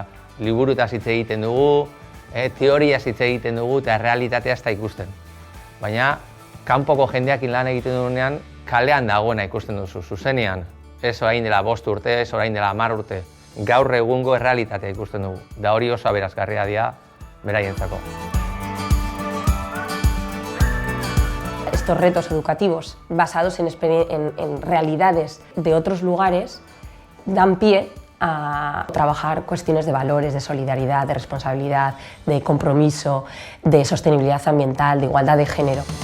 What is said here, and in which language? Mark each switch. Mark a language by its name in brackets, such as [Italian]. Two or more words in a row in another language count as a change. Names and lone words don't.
[Basque] Liburutaz hitz egiten dugu, teoriaz hitz egiten dugu eta errealitatea ez da ikusten. Baina, kanpoko jendeakin lan egiten dugunean, kalean dagoena ikusten duzu, zuzenean. Ez orain dela 5 urte, ez orain dela 10 urte. Gaur egungo errealitatea ikusten dugu. Da hori oso aberasgarria dira beraientzako. [Spanish] Estos retos educativos basados en realidades de otros lugares dan pie a trabajar cuestiones de valores, de solidaridad, de responsabilidad, de compromiso, de sostenibilidad ambiental, de igualdad de género.